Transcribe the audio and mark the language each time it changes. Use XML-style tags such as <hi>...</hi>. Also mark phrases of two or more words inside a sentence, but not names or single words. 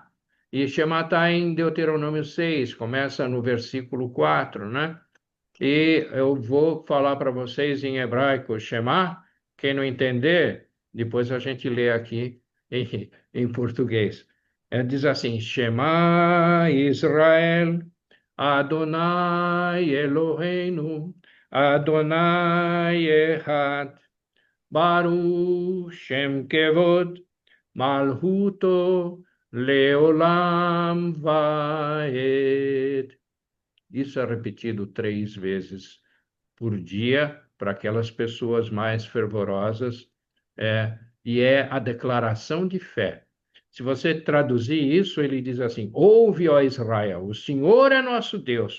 <pt>E Shema está em Deuteronômio 6, começa no versículo 4, né? E eu vou falar para vocês em hebraico Shema. Quem não entender, depois a gente lê aqui em português. Diz assim:</pt> <he>שמע ישראל אדוני אלוהינו אדוני אחד ברוך שם כבוד מלכותו לעולם ועד.</he> <pt>Isso é repetido 3 vezes por dia para aquelas pessoas mais fervorosas, e é a declaração de fé. Se você traduzir isso, ele diz assim: Ouve, ó Israel, o Senhor é nosso Deus.</pt>